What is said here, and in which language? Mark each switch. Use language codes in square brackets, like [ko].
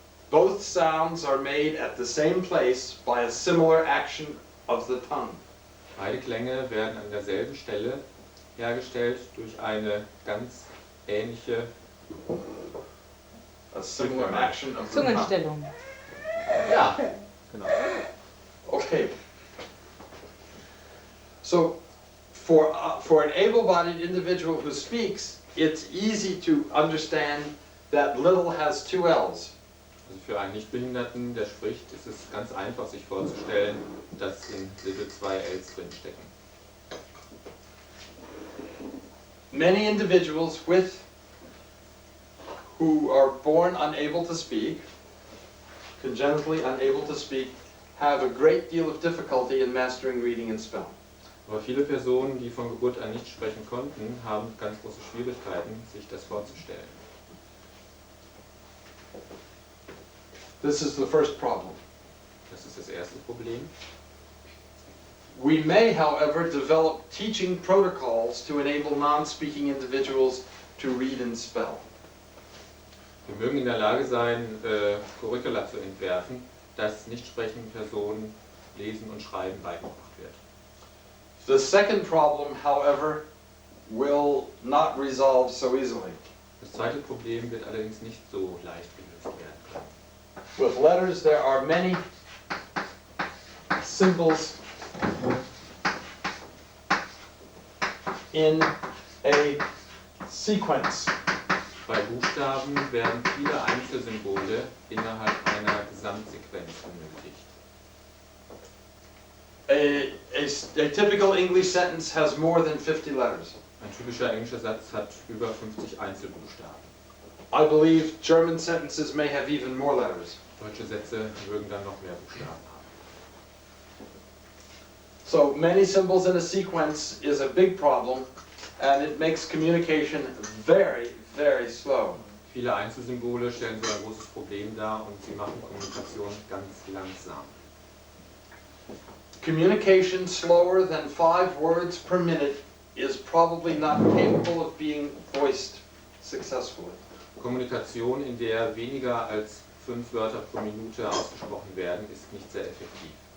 [en] Both sounds are made at the same place by a similar action of the tongue. [de] Beide Klänge werden an derselben Stelle hergestellt durch eine ganz ähnliche [en] A similar action of the tongue. [de] Zungenstellung. Ja, genau. [en] Okay. So, for an able-bodied individual who speaks, it's easy to understand that little has two L's. [de] Also für einen Nichtbehinderten, der spricht, ist es ganz einfach, sich vorzustellen, dass in Little zwei Ls drinstecken. [en] Many individuals who are born unable to speak, congenitally unable to speak, have a great deal of difficulty in mastering reading and spelling. [de] Aber viele Personen, die von Geburt an nicht sprechen konnten, haben ganz große Schwierigkeiten, sich das vorzustellen. [en] This is the first problem. [de] Das ist das erste Problem. [en] We may, however, develop teaching protocols to enable non-speaking individuals to read and spell. [de] Wir mögen in der Lage sein, Curricula zu entwerfen, dass nicht sprechenden Personen Lesen und Schreiben beigebracht wird. [en] The second problem, however, will not resolve so easily. [de] Das zweite Problem wird allerdings nicht so leicht gelöst werden können. [en] With letters, there are many symbols in a sequence. [de] Bei Buchstaben werden viele Einzelsymbole innerhalb einer Gesamtsequenz benötigt. [en] A typical English sentence has more than 50 letters. [de] Ein typischer englischer Satz hat über 50 Einzelbuchstaben. [en] I believe German sentences may have even more letters. [de] Deutsche Sätze mögen dann noch mehr Buchstaben haben. [en] So many symbols in a sequence is a big problem, and it makes communication very, very slow. [de] Viele Einzelsymbole stellen so ein großes Problem dar und sie machen Kommunikation ganz langsam. [en] Communication slower than 5 words per minute is probably not capable of being voiced successfully. [de] Kommunikation, in der weniger als 5 Wörter pro Minute ausgesprochen werden, ist nicht sehr effektiv.